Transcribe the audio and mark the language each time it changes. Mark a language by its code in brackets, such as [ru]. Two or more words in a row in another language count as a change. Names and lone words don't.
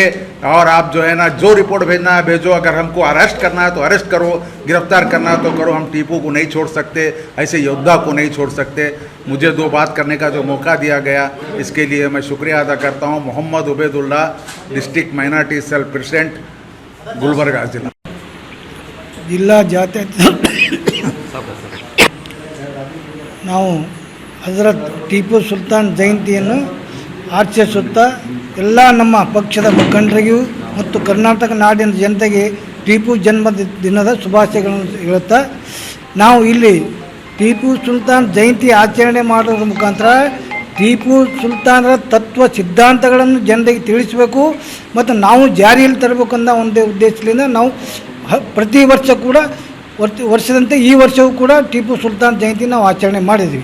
[hi] और आप जो है ना जो रिपोर्ट भेजना है भेजो, अगर हमको अरेस्ट करना है तो अरेस्ट करो, गिरफ्तार करना है तो करो, हम टीपू को नहीं छोड़ सकते, ऐसे योद्धा को नहीं छोड़ सकते। मुझे दो बात करने का जो मौका दिया गया इसके लिए मैं शुक्रिया अदा करता हूँ। मोहम्मद उबैदुल्ला, [en] district minority cell president, [hi] गुलबर्गा जिला। [kn] ಜಿಲ್ಲಾ ಜಾತ್ಯತೀತ ನಾವು ಹಜರತ್ ಟಿಪ್ಪು ಸುಲ್ತಾನ್ ಜಯಂತಿಯನ್ನು ಆಚರಿಸುತ್ತಾ ಎಲ್ಲ ನಮ್ಮ ಪಕ್ಷದ ಮುಖಂಡರಿಗೂ ಮತ್ತು ಕರ್ನಾಟಕ ನಾಡಿನ ಜನತೆಗೆ ಟಿಪ್ಪು ಜನ್ಮ ದಿನದ ಶುಭಾಶಯಗಳನ್ನು ಹೇಳುತ್ತಾ ನಾವು ಇಲ್ಲಿ ಟಿಪ್ಪು ಸುಲ್ತಾನ್ ಜಯಂತಿ ಆಚರಣೆ ಮಾಡೋದ್ರ ಮುಖಾಂತರ ಟಿಪ್ಪು ಸುಲ್ತಾನರ ತತ್ವ ಸಿದ್ಧಾಂತಗಳನ್ನು ಜನರಿಗೆ ತಿಳಿಸಬೇಕು ಮತ್ತು ನಾವು ಜಾರಿಯಲ್ಲಿ ತರಬೇಕು ಅನ್ನೋ ಒಂದೇ ಉದ್ದೇಶದಿಂದ ನಾವು ಪ್ರತಿ ವರ್ಷ ಕೂಡ ವರ್ಷದಂತೆ ಈ ವರ್ಷವೂ ಕೂಡ ಟಿಪ್ಪು ಸುಲ್ತಾನ್ ಜಯಂತಿ ನಾವು ಆಚರಣೆ ಮಾಡಿದ್ವಿ.